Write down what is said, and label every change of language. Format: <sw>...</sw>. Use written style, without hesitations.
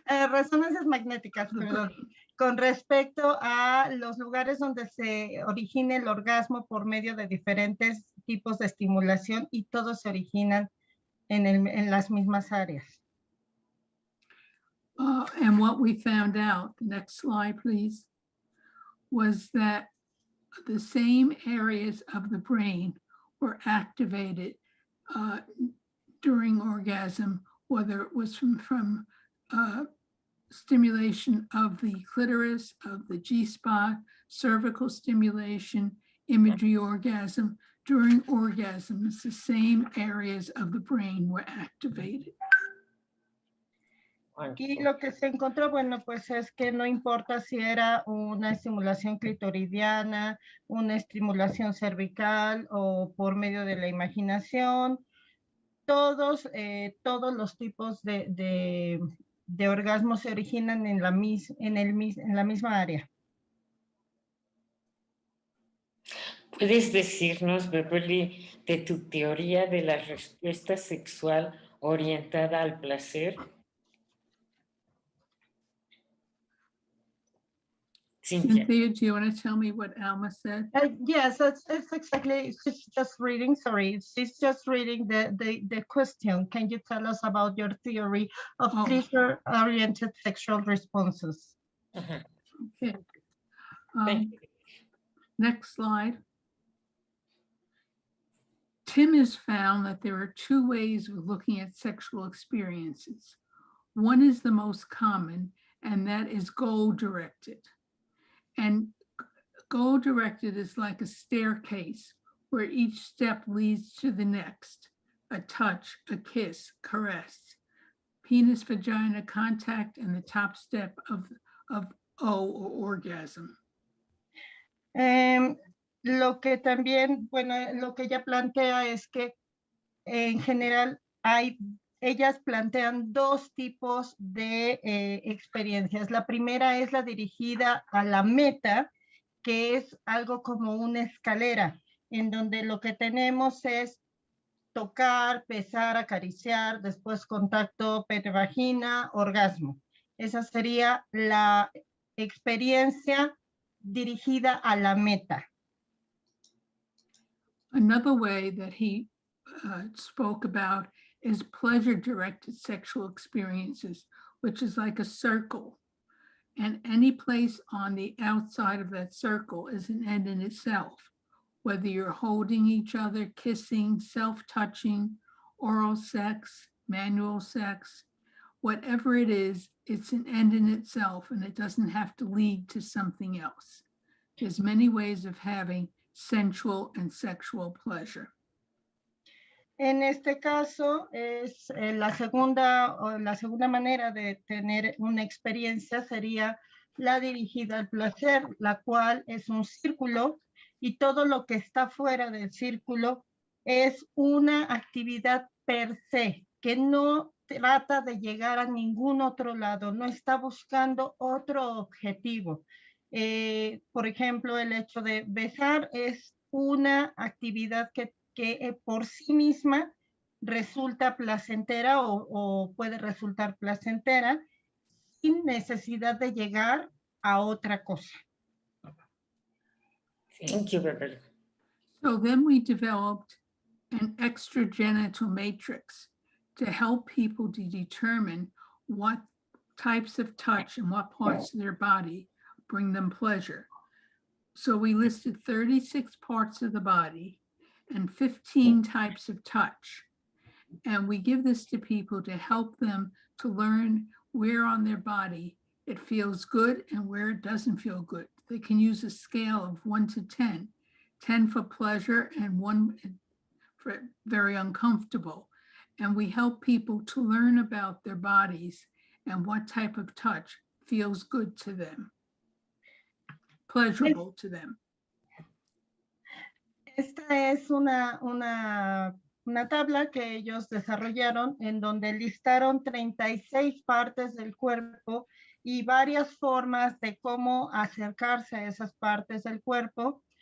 <es>Resonancias magnéticas, perdón, con respecto a los lugares donde se origina el orgasmo por medio de diferentes tipos de estimulación y todos se originan en las mismas áreas.</es> <en>And what we found out, next slide, please, was that the same areas of the brain were activated during orgasm, whether it was from stimulation of the clitoris, of the G-spot, cervical stimulation, imagery orgasm. During orgasms, the same areas of the brain were activated.</en> <es>Aquí lo que se encontró, bueno, pues es que no importa si era una estimulación clitoridiana, una estimulación cervical o por medio de la imaginación, todos los tipos de orgasmos se originan en la misma área. ¿Puedes decirnos, Beverly, de tu teoría de la respuesta sexual orientada al placer?</es> <en>Cynthia, Cynthia, do you want to tell me what Alma said? Yes, it's exactly, she's just reading, sorry, she's just reading the question. Can you tell us about your theory of pleasure-oriented sexual responses? Okay. thank you. Next slide. Tim has found that there are two ways of looking at sexual experiences. One is the most common, and that is goal-directed. And goal-directed is like a staircase where each step leads to the next, a touch, a kiss, caress, penis-vagina contact, and the top step of O or orgasm.</en> <es>Lo que también, bueno, lo que ella plantea es que en general ellas plantean dos tipos de experiencias. La primera es la dirigida a la meta, que es algo como una escalera, en donde lo que tenemos es tocar, besar, acariciar, después contacto pene-vagina, orgasmo. Esa sería la experiencia dirigida a la meta.</es> <en>Another way that he spoke about is pleasure-directed sexual experiences, which is like a circle. And any place on the outside of that circle is an end in itself, whether you're holding each other, kissing, self-touching, oral sex, manual sex, whatever it is, it's an end in itself, and it doesn't have to lead to something else. There's many ways of having sensual and sexual pleasure.</en> <es>En este caso es la segunda manera de tener una experiencia sería la dirigida al placer, la cual es un círculo y todo lo que está fuera del círculo es una actividad per se, que no trata de llegar a ningún otro lado, no está buscando otro objetivo. Por ejemplo, el hecho de besar es una actividad que por sí misma resulta placentera o puede resultar placentera sin necesidad de llegar a otra cosa.</es> <en>Thank you, Beverly. So then we developed an extragenital matrix to help people to determine what types of touch and what parts of their body bring them pleasure. So we listed 36 parts of the body and 15 types of touch. And we give this to people to help them to learn where on their body it feels good and where it doesn't feel good. They can use a scale of 1 to 10, 10 for pleasure and 1 for very uncomfortable. And we help people to learn about their bodies and what type of touch feels good to them, pleasurable to them.</en> <es>Esta es una tabla que ellos desarrollaron en donde listaron 36 partes del cuerpo y varias formas de cómo acercarse a esas partes del cuerpo.</es>